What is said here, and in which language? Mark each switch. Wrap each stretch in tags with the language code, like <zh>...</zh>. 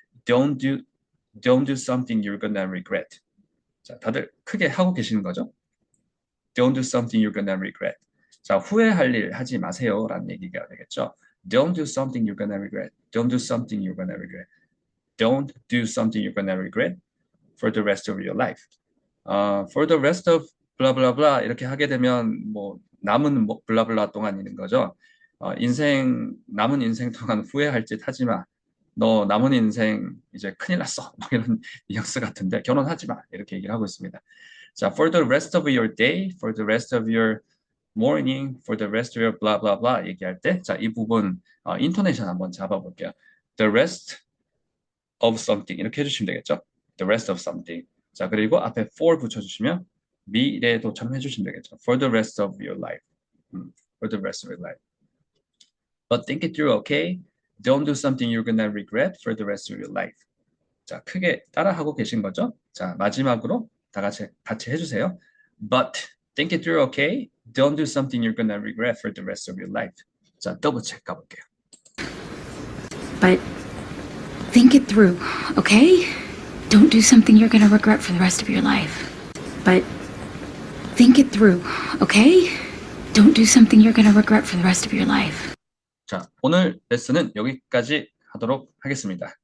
<en>Don't do something you're gonna regret.</en> <ko>자, 다들 크게 하고 계시는 거죠?</ko> <en>Don't do something you're gonna regret.</en> <ko>자, 후회할 일 하지 마세요라는 얘기가 되겠죠.</ko> <en>Don't do something you're gonna regret. Don't do something you're gonna regret. Don't do something you're gonna regret for the rest of your life. For the rest of blah blah blah</en> <ko>이렇게 하게 되면 뭐 남은 뭐 블라블라 동안이는 거죠. 남은 인생 동안 후회할 짓 하지 마. 너 남은 인생 이제 큰일 났어. 막 이런 뉘앙스 같은데 결혼하지 마. 이렇게 얘기를 하고 있습니다.</ko> <en>자, for the rest of your day, for the rest of your morning, for the rest of your blah blah blah</en> <ko>얘기할 때, 자, 이 부분 인토네이션 한번 잡아볼게요.</ko> <en>The rest of something</en> <ko>이렇게 해주시면 되겠죠.</ko> <en>The rest of something.</en> <ko>자, 그리고 앞에 for 붙여주시면 미래도 참 해주시면 되겠죠.</ko> <en>For the rest of your life. For the rest of your life. But think it through, okay? Don't do something you're gonna regret for the rest of your life.</en> <ko>자, 크게 따라하고 계신 거죠? 자, 마지막으로 다 같이 해주세요.</ko> <en>But think it through, okay? Don't do something you're gonna regret for the rest of your life.</en> <ko>자, 더블 체크 가볼게요.</ko> <en>But think it through, okay? Don't do something you're gonna regret for the rest of your life. But think it through, okay? Don't do something you're gonna regret for the rest of your life.</en> <ko>자, 오늘 레슨은 여기까지 하도록 하겠습니다.</ko>